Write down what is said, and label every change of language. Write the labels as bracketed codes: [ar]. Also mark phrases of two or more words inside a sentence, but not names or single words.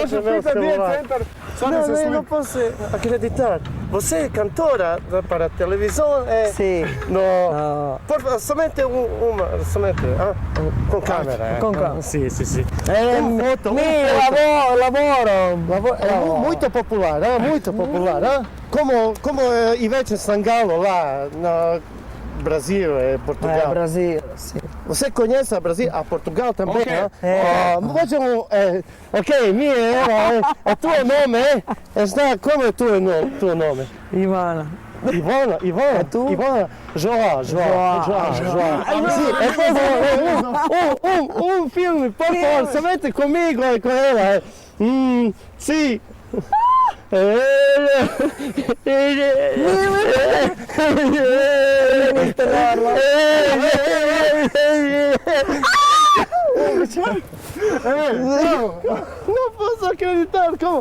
[hr] Došao [pt] é meu [hr] pita gdje je [pt] celular. [hr] centar, sad mi se [pt] Não, eu não [hr] slika. [pt] posso acreditar. Você é cantora para a televisão? [it] Sì. [pt] No. No. Por favor, somente uma, com câmera. Com câmera. Sim. foto, [it] Mi lavoro. [pt] É muito popular, muito popular. Como Ivete Sangalo lá no Brasil e Portugal. Brasil, sì. Você conhece a Brasil? A Portugal também, Ok. Vejam, ok, é teu nome, como é teu nome? Ivana. Ivana, tu? Ivana, João. Sim, é por favor, filme, por favor, somente comigo e com ela. Sim. Não posso acreditar, como?